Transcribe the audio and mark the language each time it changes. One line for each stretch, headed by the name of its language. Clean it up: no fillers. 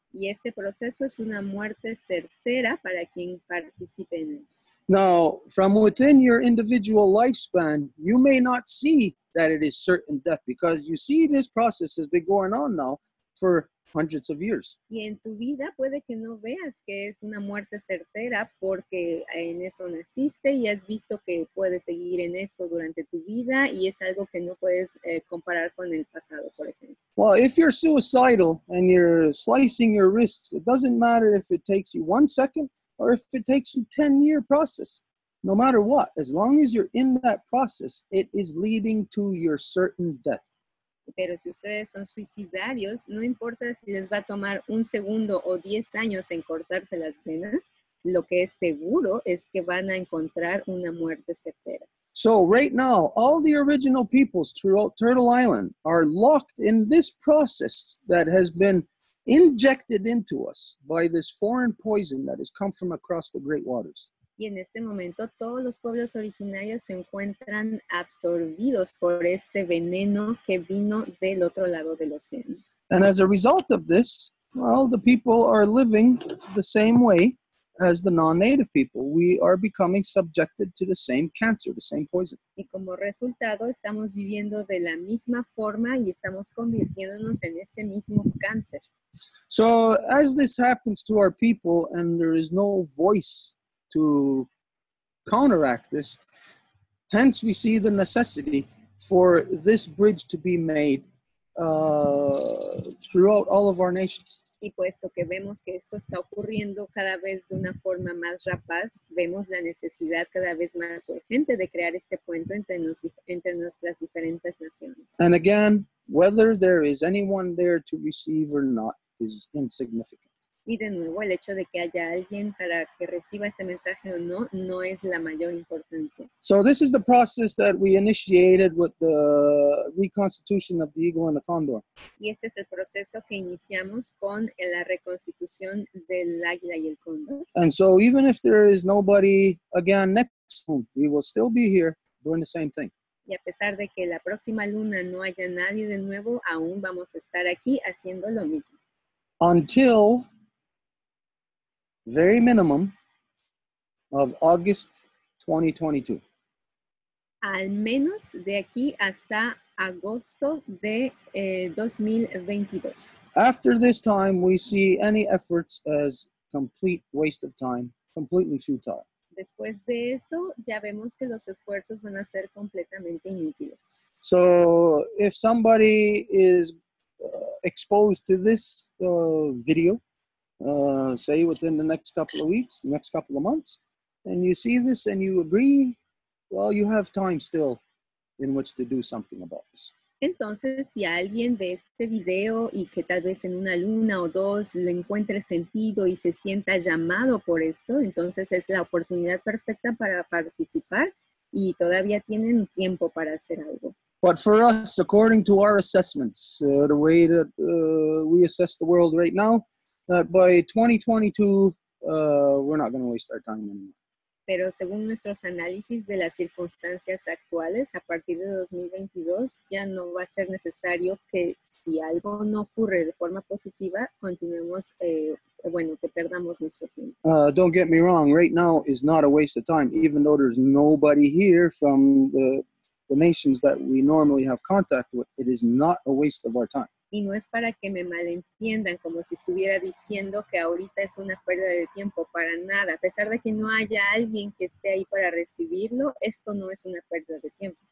Spanish: Y este proceso es una muerte certera para quien participe en él.
English: Now, from within your individual lifespan, you may not see that it is certain death because you see this process has been going on now for hundreds of years.
Spanish: Y en tu vida puede que no veas que es una muerte certera porque en eso naciste y has visto que puedes seguir en eso durante tu vida y es algo que no puedes comparar con el pasado, por ejemplo.
English: Well, if you're suicidal and you're slicing your wrists, it doesn't matter if it takes you 1 second or if it takes you 10-year process. No matter what, as long as you're in that process, it is leading to your certain death.
Spanish: Pero si ustedes son suicidarios, no importa si les va a tomar 1 segundo o 10 años en cortarse las venas, lo que es seguro es que van a encontrar una muerte certera.
English: So right now, all the original peoples throughout Turtle Island are locked in this process that has been injected into us by this foreign poison that has come from across the great waters.
Spanish: Y en este momento todos los pueblos originarios se encuentran absorbidos por este veneno que vino del otro lado del océano.
English: And as a result of this, well, the people are living the same way as the non-native people. We are becoming subjected to the same cancer, the same poison.
Spanish: Y como resultado estamos viviendo de la misma forma y estamos convirtiéndonos en este mismo cáncer.
English: So as this happens to our people and there is no voice to counteract this, hence we see the necessity for this bridge to be made throughout all of our nations.
Spanish: Y puesto que vemos que esto está ocurriendo cada vez de una forma más rapaz, vemos la necesidad cada vez más urgente de crear este puente entre nuestras diferentes naciones.
English: And again, whether there is anyone there to receive or not is insignificant.
Spanish: Y de nuevo, el hecho de que haya alguien para que reciba este mensaje o no, no es la mayor importancia.
English: So this is the process that we initiated with the reconstitution of the eagle and the condor.
Spanish: Y este es el proceso que iniciamos con la reconstitución del águila y el cóndor.
English: And so even if there is nobody again next month, we will still be here doing the same thing.
Spanish: Y a pesar de que la próxima luna no haya nadie de nuevo, aún vamos a estar aquí haciendo lo mismo.
English: Until very minimum of August 2022.
Spanish: Al menos de aquí hasta agosto de 2022.
English: After this time, we see any efforts as complete waste of time, completely futile.
Spanish: Después de eso, ya vemos que los esfuerzos van a ser completamente inútiles.
English: So if somebody is exposed to this video, say within the next couple of weeks, next couple of months, and you see this and you agree, well, you have time still in which to do something about this.
Spanish: Entonces, si alguien ve este video y que tal vez en una luna o dos le encuentre sentido y se sienta llamado por esto, entonces es la oportunidad perfecta para participar y todavía tienen tiempo para hacer algo.
English: But for us, according to our assessments, the way that we assess the world right now, that by 2022, we're not going to waste our time anymore.
Spanish: Pero según nuestros análisis de las circunstancias actuales, a partir de 2022 ya no va a ser necesario que si algo no ocurre de forma positiva, continuemos, que perdamos nuestro tiempo.
English: Don't get me wrong, right now is not a waste of time, even though there's nobody here from the nations that we normally have contact with. It is not a waste of our time.
Spanish: Y no es para que me malentiendan como si estuviera diciendo que ahorita es una pérdida de tiempo, para nada. A pesar de que no haya alguien que esté ahí para recibirlo, esto no es una pérdida de tiempo.